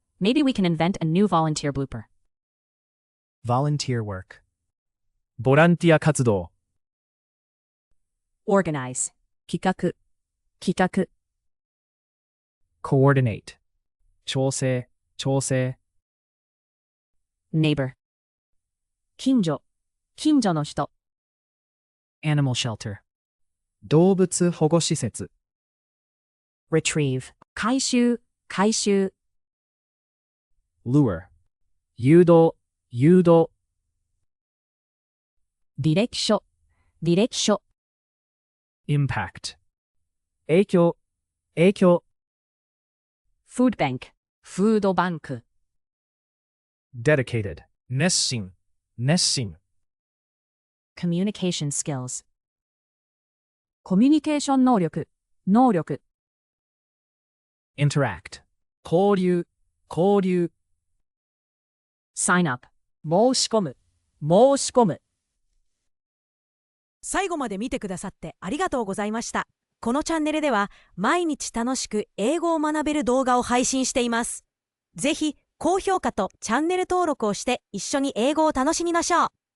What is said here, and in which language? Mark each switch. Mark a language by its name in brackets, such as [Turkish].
[English] Maybe we can invent a new volunteer blooper. [Japanese] Volunteer work. ボランティア活動 Organize 企画 Coordinate 調整 Neighbor 近所の人 Animal shelter 動物保護施設 Retrieve 回収 Lure 誘導履歴書 Impact 影響 Food bank フードバンク Dedicated 熱心 Communication skills コミュニケーション能力 Interact 交流 Sign up 申し込む最後まで見てくださってありがとうございました。このチャンネルでは毎日楽しく英語を学べる動画を配信しています。ぜひ高評価とチャンネル登録をして一緒に英語を楽しみましょう。